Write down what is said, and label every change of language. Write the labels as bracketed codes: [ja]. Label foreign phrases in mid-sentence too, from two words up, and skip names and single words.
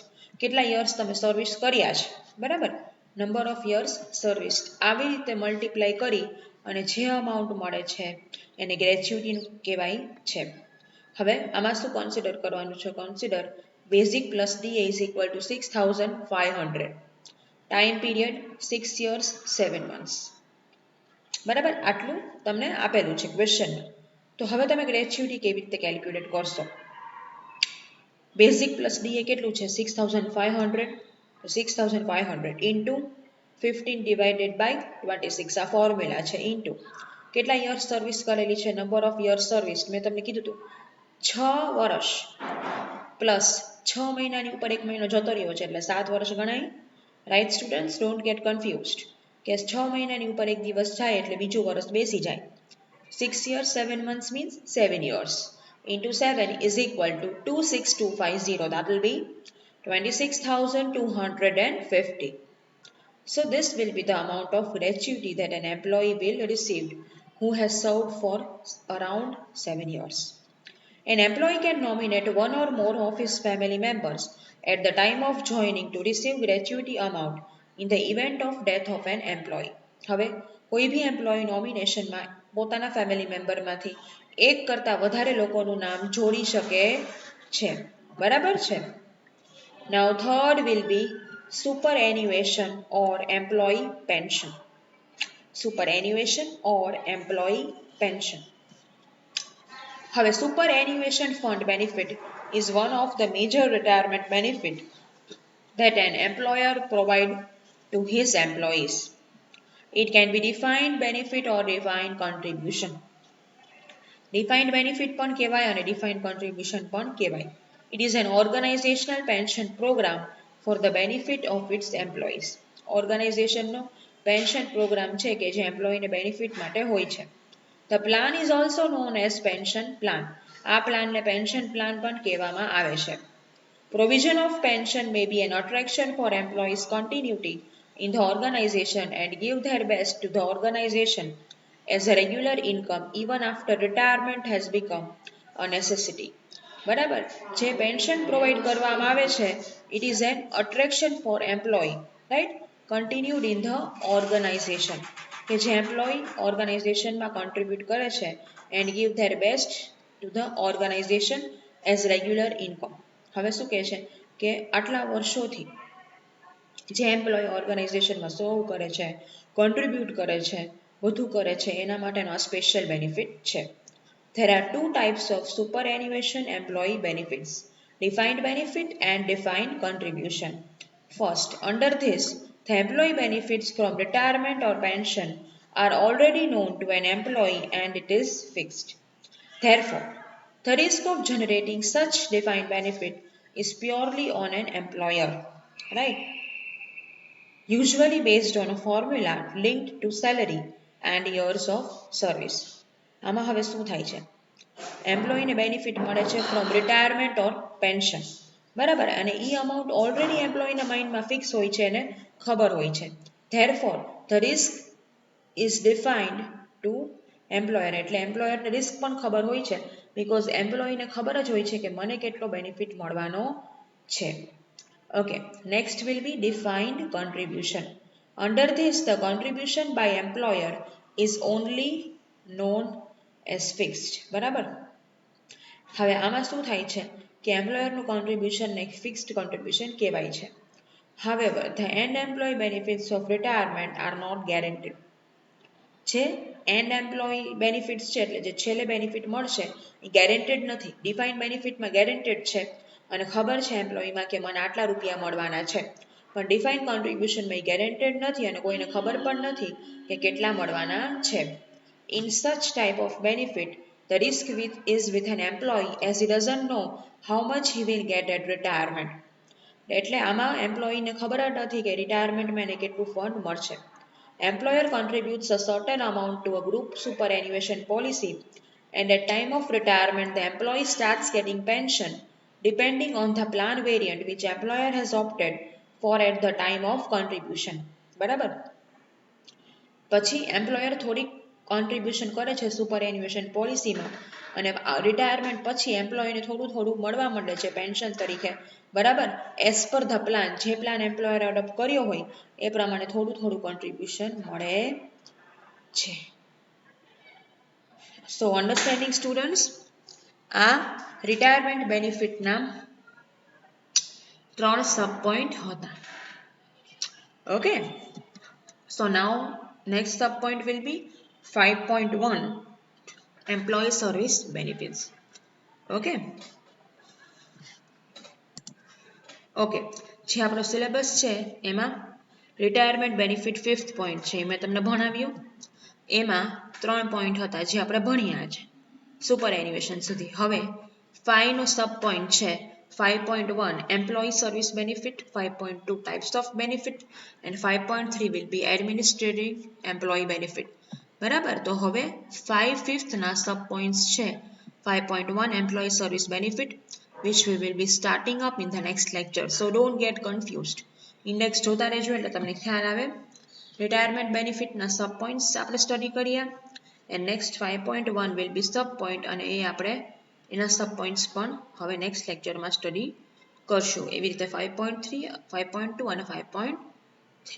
[gu] કેટલા યર્સ તમે સર્વિસ કર્યા છે, બરાબર, [en] number of years serviced. [gu] આવી રીતે મલ્ટીપ્લાય કરી અને જે અમાઉન્ટ મળે છે એને ગ્રેચ્યુટી કહેવાય છે. હવે આમાં શું કન્સિડર કરવાનું છે? [en] consider basic plus DA is equal to 6500. time period 6 years 7 months, [gu] બરાબર. આટલું તમને આપેલું છે ક્વેશ્ચનમાં. તો હવે તમે ગ્રેચ્યુટી કેવી રીતે કેલ્ક્યુલેટ કરશો? બેઝિક પ્લસ ડીએ કેટલું છે? 6500. 6500 [en] into 15 divided by 26. [gu] આ ફોર્મ્યુલા છે. ઇન્ટુ કેટલા યર્સ સર્વિસ કરેલી છે, [en] number of years service. [gu] મેં તમને કીધું હતું 6 વર્ષ પ્લસ 6 મહિનાની ઉપર એક મહિનો જતો રહ્યો છે એટલે 7 વર્ષ ગણાય. [en] right students, don't get confused [gu] કે 6 મહિનાની ઉપર એક દિવસ જાય એટલે બીજું વર્ષ બેસી જાય. [en] 6 years 7 months means 7 years into 7 is equal to 26250. That will be 26,250. So this will be the amount of gratuity that an employee will receive who has served for around 7 years. An employee can nominate one or more of his family members at the time of joining to receive gratuity amount in the event of death of an employee. [gu] હવે કોઈ બી એમ્પ્લોયી નોમિનેશનમાં પોતાના ફેમિલી મેમ્બરમાંથી એક કરતાં વધારે લોકોનું નામ જોડી શકે છે, બરાબર છે. [en] Now third will be superannuation or employee pension. Superannuation or employee pension. હવે superannuation fund benefit is one of the major retirement benefit that an employer provide to his employees. It can be defined benefit or defined contribution. Defined benefit [gu] પણ કહેવાય અને [en] defined contribution [gu] પણ કહેવાય. [en] It is an organizational pension program for the benefit of its employees. [gu] ઓર્ગેનાઇઝેશનનો [en] pension program [gu] છે કે જે એમ્પ્લોયીને બેનિફિટ માટે હોય છે. [en] The plan is also known as pension plan. [gu] આ પ્લાનને [en] pension plan [gu] પણ કહેવામાં આવે છે. [en] Provision of pension may be an attraction for employees' continuity in the organization and give their best to the organization as a regular income even after retirement has become a necessity. [gu] બરાબર, જે પેન્શન પ્રોવાઈડ કરવામાં આવે છે [en] it is an attraction for employee, right, continued in the organization, [gu] કે જે એમ્પ્લોયી ઓર્ગેનાઇઝેશનમાં કોન્ટ્રીબ્યુટ કરે છે [en] and give their best to the organization as regular income. [gu] હવે શું કહે છે કે આટલા વર્ષોથી જે એમ્પ્લોયી ઓર્ગેનાઇઝેશનમાં સર્વ કરે છે, કોન્ટ્રીબ્યુટ કરે છે, વધુ કરે છે, એના માટેનો આ સ્પેશિયલ બેનિફિટ છે. [en] There are two types of superannuation employee benefits. defined benefit and defined contribution. First, under this, the employee benefits from retirement or pension are already known to an employee and it is fixed. Therefore, the risk of generating such defined benefit is purely on an employer, right? Usually based on a formula linked to salary and years of service. [gu] આમાં હવે શું થાય છે? એમ્પ્લોયીને બેનિફિટ મળે છે [en] from retirement or pension, [gu] બરાબર, અને એ અમાઉન્ટ ઓલરેડી એમ્પ્લોયીના માઇન્ડમાં ફિક્સ હોય છે અને ખબર હોય છે. [en] therefore the risk is defined to employer, [gu] એટલે એમ્પ્લોયરને રિસ્ક પણ ખબર હોય છે બિકોઝ એમ્પ્લોયીને ખબર જ હોય છે કે મને કેટલો બેનિફિટ મળવાનો છે. [en] Okay, next will be defined contribution. Under this, the contribution by employer is only known as fixed. [gu] બરાબર, હવે આમાં શું થાય છે કે એમ્પ્લોયરનું કોન્ટ્રીબ્યુશનને [en] fixed contribution [gu] કહેવાય છે. [en] However, the end employee benefits of retirement are not guaranteed. [gu] જે [en] end employee benefits [gu] છે એટલે જે છેલ્લે બેનિફિટ મળશે એ ગેરંટેડ નથી. ડિફાઇન્ડ બેનિફિટમાં ગેરંટેડ છે અને ખબર છે એમ્પ્લોયીમાં કે મને આટલા રૂપિયા મળવાના છે, પણ ડિફાઇન્ડ કોન્ટ્રીબ્યુશનમાં ગેરંટેડ નથી અને કોઈને ખબર પણ નથી કે કેટલા મળવાના છે. [en] in such type of benefit the risk is with an employee as he doesn't know how much he will get at retirement. [gu] એટલે આમાં એમ્પ્લોયીને ખબર જ નથી કે રિટાયરમેન્ટમાં એને કેટલું ફંડ મળશે. [en] Employer contributes a certain amount to a group superannuation policy, and at time of retirement, the employee starts getting pension depending on the plan variant which employer has opted for at the time of contribution. [gu] બરાબર, પછી એમ્પ્લોયર થોડી કોન્ટ્રીબ્યુશન કરે છે સુપરએન્યુએશન પોલિસીમાં અને રિટાયરમેન્ટ પછી એમ્પ્લોયીને થોડું થોડું મળવા માંડે છે પેન્શન તરીકે, બરાબર, [en] as per the plan, [gu] જે પ્લાન એમ્પ્લોયર એડોપ્ટ કર્યો હોય એ પ્રમાણે થોડું થોડું કોન્ટ્રીબ્યુશન મળે છે. [en] so understanding students, [gu] આ રિટાયરમેન્ટ બેનિફિટના 3 [en] sub point [gu] હતા. [en] okay, so now next sub point will be 5.1 employee service benefits. [gu] Okay, જે આપણો સિલેબસ છે એમાં રિટાયરમેન્ટ બેનિફિટ 5th પોઈન્ટ છે, મેં તમને ભણાવ્યું. એમાં 3 પોઈન્ટ હતા જે આપણે ભણ્યા છે સુપર એન્યુએશન સુધી. હવે 5 નો સબ પોઈન્ટ છે [en] 5.1 employee service benefit, 5.2 types of benefit and 5.3 will be administrative employee benefit. [gu] બરાબર, તો હવે 5th ના સબ પોઈન્ટ્સ છે [en] 5.1 employee service benefit which we will be starting up in the next lecture, so don't get confused. [gu] ઇન્ડેક્સ જોતા રહેજો એટલે તમને ખ્યાલ આવે. રિટાયરમેન્ટ બેનિફિટના [en] sub points [gu] આપણે સ્ટડી કરીએ [en] and next 5.1 will be sub point [gu] અને એ આપણે એના [en] sub points [gu] પણ હવે નેક્સ્ટ લેક્ચરમાં સ્ટડી કરશું. એવી રીતે 5.3, 5.2 અને 5.3.